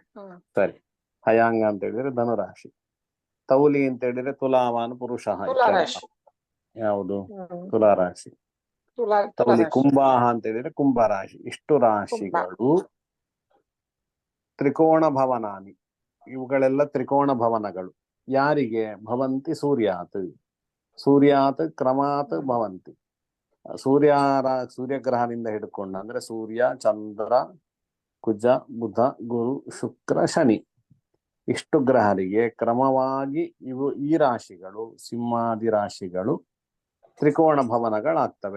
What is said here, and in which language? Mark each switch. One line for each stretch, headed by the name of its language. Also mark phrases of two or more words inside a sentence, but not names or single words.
Kannada: ಸರಿ. ಹಯಾಂಗ ಅಂತ ಹೇಳಿದ್ರೆ ಧನುರಾಶಿ. ತೌಲಿ ಅಂತ ಹೇಳಿದ್ರೆ
Sanskrit: ತುಲಾವಾನ್ ಪುರುಷ.
Kannada: ತುಲಾರಾಶಿ. ಯಾವುದು? ಹ್ಮ್. ತುಲಾರಾಶಿ. ತೌಲಿ ತುಲಾರಾಶಿ. ಕುಂಭಾಹ ಅಂತ ಹೇಳಿದ್ರೆ ಕುಂಭರಾಶಿ. ಇಷ್ಟು ರಾಶಿಗಳು
Sanskrit: ತ್ರಿಕೋಣ ಭವನಾನಿ.
Kannada: ಇವುಗಳೆಲ್ಲ ತ್ರಿಕೋಣ ಭವನಗಳು. ಯಾರಿಗೆ?
Sanskrit: ಭವಂತಿ ಸೂರ್ಯಾತ್. ಸೂರ್ಯಾತ್ ಕ್ರಮಾತ್ ಭವಂತಿ.
Kannada: ಸೂರ್ಯಗ್ರಹದಿಂದ ಹಿಡ್ಕೊಂಡು ಅಂದ್ರೆ ಸೂರ್ಯ, ಚಂದ್ರ, ಕುಜ, ಬುಧ, ಗುರು, ಶುಕ್ರ, ಶನಿ ಇಷ್ಟು ಗ್ರಹರಿಗೆ ಕ್ರಮವಾಗಿ ಈ ರಾಶಿಗಳು ಸಿಂಹಾದಿ ರಾಶಿಗಳು ತ್ರಿಕೋಣ ಭವನಗಳಾಗ್ತವೆ.